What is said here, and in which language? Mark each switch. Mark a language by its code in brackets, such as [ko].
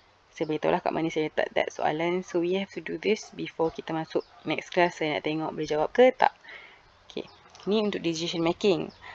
[ms] Saya beritahu lah kat mana saya letak that soalan. [en] So we have to do this before [ms] kita masuk [en] next class. [ms] Saya nak tengok boleh jawab ke tak. Okay. Ni untuk decision making.